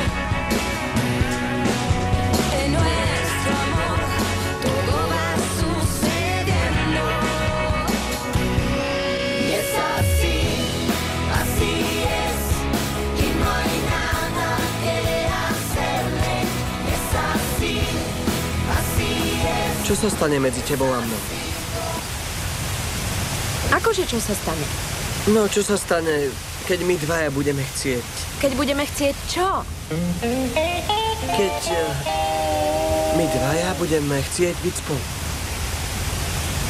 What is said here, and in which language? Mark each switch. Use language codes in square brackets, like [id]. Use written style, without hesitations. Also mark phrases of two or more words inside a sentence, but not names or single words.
[es] En nuestro amor todo va sucediendo. Y es así, así es, y no hay nada que hacerle. Es así, así es. [sk] Čo sa stane medzi tebou a mnou? Akože čo sa stane? No, čo sa stane, keď my dvaja budeme chcieť? Keď budeme chcieť čo? Keď my dvaja budeme chcieť byť spolu.